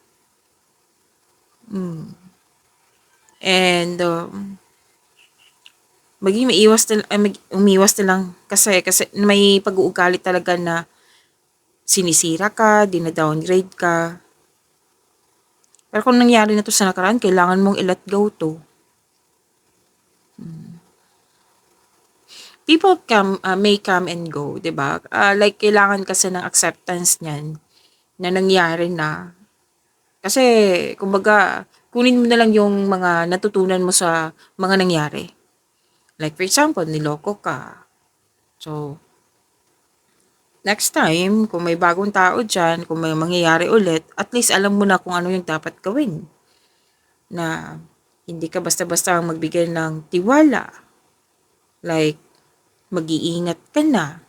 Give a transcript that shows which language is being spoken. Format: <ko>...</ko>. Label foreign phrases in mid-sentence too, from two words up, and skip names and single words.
<tl>And, maging umiwas na lang kasi may pag-uugali talaga na sinisira ka, dina-downgrade ka. Pero kung nangyari na to sa nakaraan, kailangan mong i-</tl> <en>let go</en> <tl>to.</tl> <en>People may come and go,</en> <tl>'di ba? Like kailangan kasi ng acceptance niyan na nangyari na. Kasi kumbaga, kunin mo na lang yung mga natutunan mo sa mga nangyari.</tl> <en>Like for example,</en> <tl>niloko ka. So, next time, kung may bagong tao dyan, kung may mangyayari ulit, at least alam mo na kung ano yung dapat gawin. Na hindi ka basta-basta magbigay ng tiwala. Like, mag-iingat ka na.</tl>